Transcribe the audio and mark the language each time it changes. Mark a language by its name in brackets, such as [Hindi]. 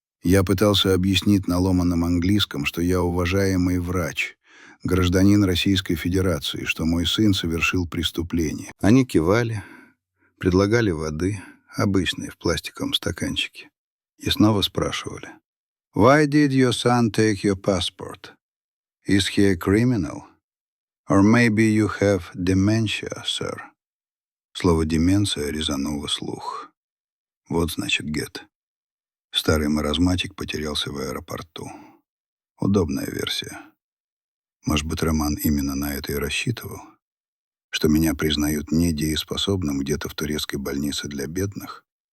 [Russian] Я пытался объяснить на ломаном английском, что я уважаемый врач, гражданин Российской Федерации, что мой сын совершил преступление. Они кивали, предлагали воды, обычной в пластиковом стаканчике, и снова спрашивали: [English] «Why did your son take your passport? Is he a criminal? Or maybe you have dementia, sir?» [Russian] Слово «деменция» резануло слух. Вот значит «get». Старый маразматик потерялся в аэропорту. Удобная версия. Может быть, Роман именно на это и рассчитывал? Что меня признают недееспособным где-то в турецкой больнице для бедных?